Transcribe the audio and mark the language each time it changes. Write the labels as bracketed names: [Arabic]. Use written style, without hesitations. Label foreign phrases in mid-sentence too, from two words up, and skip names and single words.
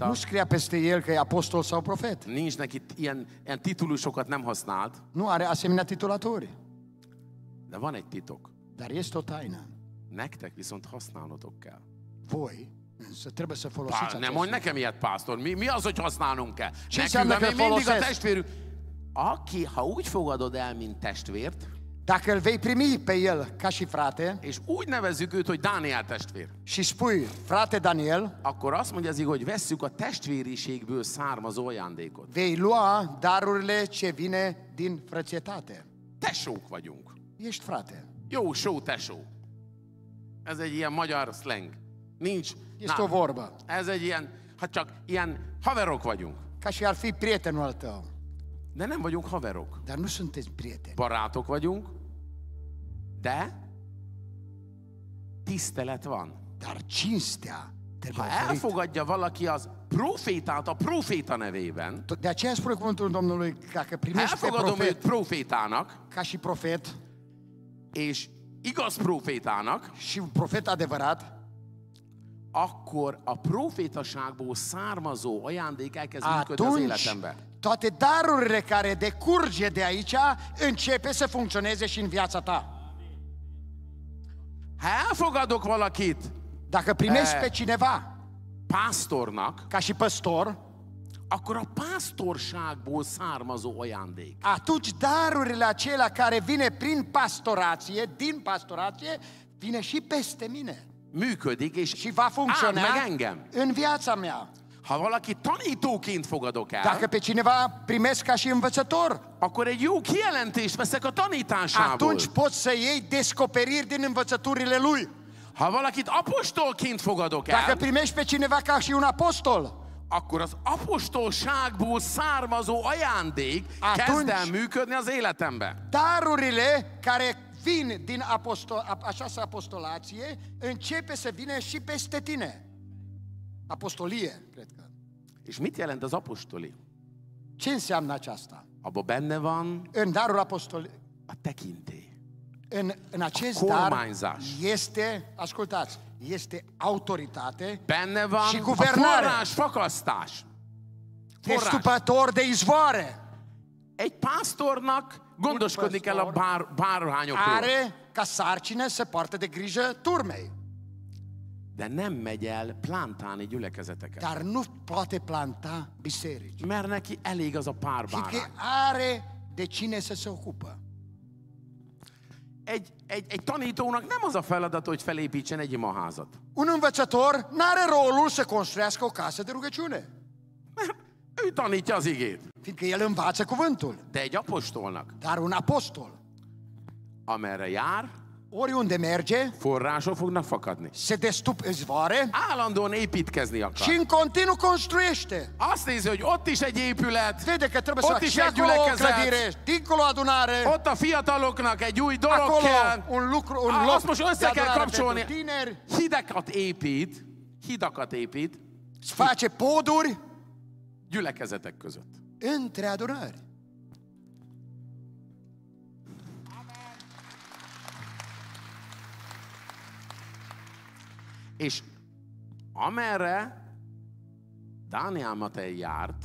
[Romanian] Nu scria peste el că e apostol sau profet. [Hungarian] Nincs neki ilyen titulusokat nem használt. [Romanian] Nu are asemenea titulaturi. [Hungarian] De van egy titok. [Romanian] Dar este o taină. [Hungarian] Nektek viszont használnotok kell. [Romanian] Voi însă trebuie să folosiți [Hungarian] Nem [Romanian] acest [Hungarian] mondj nekem ilyet, pásztor. Mi az, hogy használnunk kell? [Romanian] Ce [Hungarian] Nekünk, [Romanian] înseamnă [Hungarian] mi [Romanian] că [Hungarian] mindig a [Romanian] folosesc? [Hungarian] testvérünk. Ha úgy fogadod el, mint testvért, [Romanian] Dacă îl vei primi pe el ca și frate [Hungarian] és úgy nevezzük őt, hogy Dániel testvér, [Romanian] și spui, frate Daniel, [Hungarian] akkor azt mondja az ige, hogy vesszük a testvériségből származó ajándékot. [Romanian] vei lua darurile ce vine din frățietate. [Hungarian] Tesók vagyunk. [Romanian] Ești frate. [Hungarian] Jó só, tesó. Ez egy ilyen magyar slang. Nincs. [Romanian] Este o vorbă. [Hungarian] Ez egy ilyen, hát csak ilyen haverok vagyunk. [Romanian] Ca și ar fi prietenul al tău. [Hungarian] De nem vagyunk haverok. [Romanian] Dar nu sunteți prieteni. [Hungarian] Barátok vagyunk, de tisztelet van. [Romanian] Dar cinstea trebuie [Hungarian] Ha [Romanian] oferită. [Hungarian] elfogadja valaki az profétát a proféta nevében, [Romanian] De aceea spune cuvântul Domnului, dacă [Hungarian] ha [Romanian] primești pe [Hungarian] elfogadom őt [Romanian] profet [Hungarian] profétának, [Romanian] ca și profet [Hungarian] és igaz profétának, [Romanian] și un profet adevărat, [Hungarian] akkor a profétaságból származó ajándék elkezd működni az [Romanian] atunci [Hungarian] életemben. [Romanian] toate darurile care decurge de aici începe să funcționeze și în viața ta. [Hungarian] Ha elfogadok valakit [Romanian] Dacă primești pe cineva [Hungarian] pásztornak, [Romanian] ca și păstor, [Hungarian] akkor a pásztorságból származó ajándék. [Romanian] atunci darurile acelea care vine prin pastorație, din pastorație, vine și peste mine. [Hungarian] Működik, és [Romanian] Și va [Hungarian] áld [Romanian] funcționa [Hungarian] meg engem. [Romanian] în viața mea. [Hungarian] Ha valaki tanítóként fogadok [Romanian] Dacă [Hungarian] el, [Romanian] pe cineva primesc ca și învățător, [Hungarian] akkor egy jó kijelentést veszek a tanításából. [Romanian] atunci poți să iei descoperiri din învățăturile lui. [Hungarian] Ha valakit apostolként fogadok [Romanian] Dacă [Hungarian] el, [Romanian] primești pe cineva ca și un apostol, [Hungarian] akkor az apostolságból származó ajándék kezd el működni az életemben. [Romanian] darurile care vin din această apostolație începe să vină și peste tine. Apostolie, cred că. [Hungarian] És mit jelent az apostoli? [Romanian] Ce înseamnă aceasta? [Hungarian] Abba benne van [Romanian] În darul apostolic, [Hungarian] a tekintély. [Romanian] în acest [Hungarian] A [Romanian] dar [Hungarian] kormányzás. [Romanian] este, ascultați, este autoritate, [Hungarian] Benne van [Romanian] Și [Hungarian] a [Romanian] guvernare. [Hungarian] forrás fakasztás. Forrás. [Romanian] destupător de izvoare. [Hungarian] Egy pásztornak gondoskodni kell a bárhányokról. [Romanian] Are ca sarcină să poartă de grijă turmei, [Hungarian] De nem megy el plántálni gyülekezeteket. [Romanian] dar nu poate planta biserici. [Hungarian] Mert neki elég az a pár [Romanian] Fiindcă [Hungarian] bárány. [Romanian] are de cine să se ocupă. [Hungarian] Egy tanítónak nem az a feladat, hogy felépítsen egy imaházat. [Romanian] Un învățător n-are rolul să construiască o casă de rugăciune, [Hungarian] Ő tanítja az igét. [Romanian] fiindcă el învață cuvântul. [Hungarian] De egy apostolnak, [Romanian] Dar un apostol, [Hungarian] amerre jár, [Romanian] oriunde merge, [Hungarian] források fognak fakadni. [Romanian] se destup izvoare [Hungarian] Állandóan építkezni akar. [Romanian] și în continuu construiește. [Hungarian] Azt nézi, hogy ott is egy épület, [Romanian] Vede că trebuie să [Hungarian] ott [Romanian] facă [Hungarian] is [Romanian] și [Hungarian] egy [Romanian] acolo o [Hungarian] gyülekezet, [Romanian] clădire, dincolo adunare, [Hungarian] ott a fiataloknak egy új dolog [Romanian] acolo [Hungarian] kell. [Romanian] un lucru, un [Hungarian] Azt [Romanian] loc [Hungarian] most [Romanian] de [Hungarian] össze kell [Romanian] adunare [Hungarian] kapcsolni. [Romanian] pentru tineri, [Hungarian] Hidakat épít [Romanian] îți face poduri [Hungarian] gyülekezetek között. [Romanian] între adunări. [Hungarian] És amerre Dániel Matei járt,